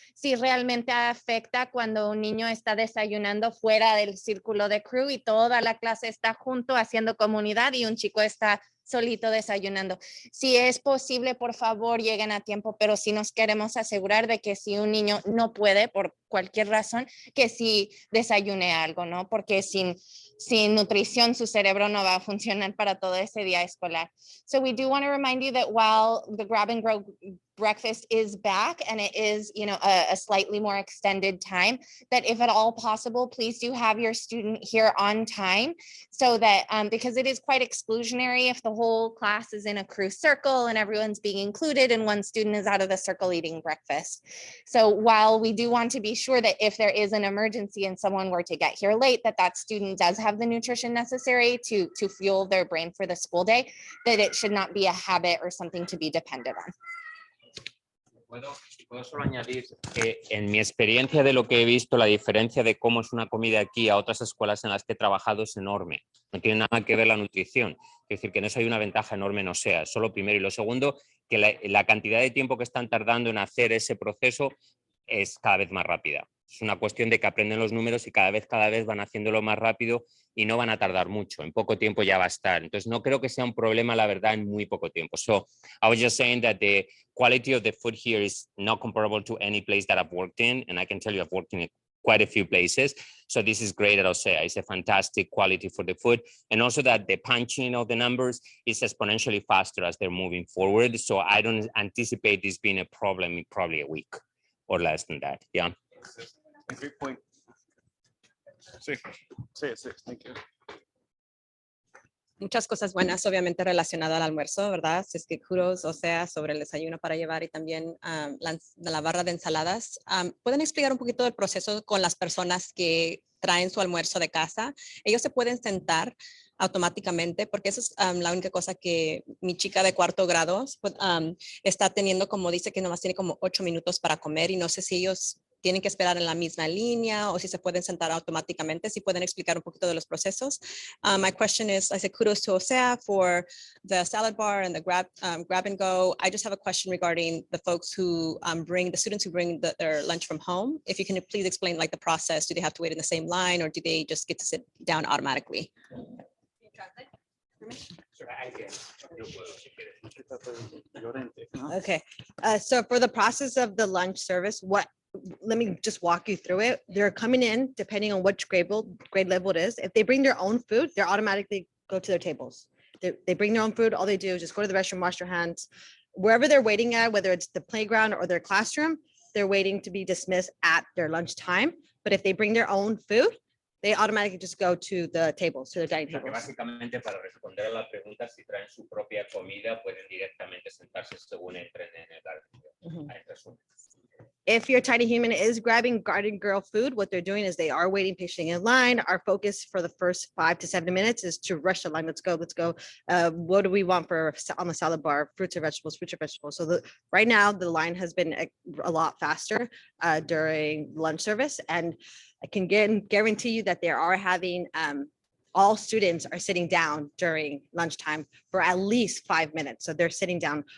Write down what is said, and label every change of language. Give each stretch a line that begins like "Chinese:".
Spanish: Si realmente afecta cuando un niño está desayunando fuera del círculo de crew y toda la clase está junto haciendo comunidad y un chico está solito desayunando. Si es posible, por favor, lleguen a tiempo, pero sí nos queremos asegurar de que si un niño no puede por cualquier razón, que sí desayune algo, ¿no? Porque sin nutrición su cerebro no va a funcionar para todo ese día escolar.
English: So we do want to remind you that while the Grab and Go breakfast is back and it is, you know, a slightly more extended time, that if at all possible, please do have your student here on time so that, because it is quite exclusionary if the whole class is in a crew circle and everyone's being included and one student is out of the circle eating breakfast. So while we do want to be sure that if there is an emergency and someone were to get here late, that student does have the nutrition necessary to fuel their brain for the school day, that it should not be a habit or something to be dependent on.
Spanish: Puedo solo añadir que en mi experiencia de lo que he visto, la diferencia de cómo es una comida aquí a otras escuelas en las que he trabajado es enorme. No tiene nada que ver la nutrición. Es decir, que en eso hay una ventaja enorme en OCEAA. Eso lo primero. Y lo segundo, que la cantidad de tiempo que están tardando en hacer ese proceso es cada vez más rápida. Es una cuestión de que aprenden los números y cada vez van haciéndolo más rápido y no van a tardar mucho. En poco tiempo ya va a estar. Entonces no creo que sea un problema, la verdad, en muy poco tiempo.
English: So I was just saying that the quality of the food here is not comparable to any place that I've worked in. And I can tell you I've worked in quite a few places. So this is great at OCEAA. It's a fantastic quality for the food. And also that the punching of the numbers is exponentially faster as they're moving forward. So I don't anticipate this being a problem in probably a week or less than that. Yeah. Great point. Sí, thank you.
Spanish: Muchas cosas buenas, obviamente relacionadas al almuerzo, ¿verdad? Es que kudos, o sea, sobre el desayuno para llevar y también la barra de ensaladas. ¿Pueden explicar un poquito del proceso con las personas que traen su almuerzo de casa? Ellos se pueden sentar automáticamente, porque eso es la única cosa que mi chica de 4º grado está teniendo, como dice que nomás tiene como 8 minutos para comer y no sé si ellos tienen que esperar en la misma línea o si se pueden sentar automáticamente. Si pueden explicar un poquito de los procesos.
English: My question is, I said kudos to OCEAA for the salad bar and the grab and go. I just have a question regarding the folks who the students who bring their lunch from home. If you can please explain like the process. Do they have to wait in the same line or do they just get to sit down automatically? Okay, so for the process of the lunch service, let me just walk you through it. They're coming in depending on which grade level it is. If they bring their own food, they automatically go to their tables. They bring their own food. All they do is just go to the restroom, wash their hands. Wherever they're waiting at, whether it's the playground or their classroom, they're waiting to be dismissed at their lunch time. But if they bring their own food, they automatically just go to the tables, to the dining
Spanish: O sea, que
English: tables.
Spanish: básicamente para responder a la pregunta, si traen su propia comida, pueden directamente sentarse según entren en el garden. En resumen.
English: If your tiny human is grabbing garden girl food, what they're doing is they are waiting patiently in line. Our focus for the first 5 to 7 minutes is to rush the line. Let's go, let's go. What do we want for on the salad bar? Fruits or vegetables, fruits or vegetables. So right now the line has been a lot faster during lunch service, and I can guarantee you that they are having all students are sitting down during lunchtime for at least 5 minutes. So they're sitting down.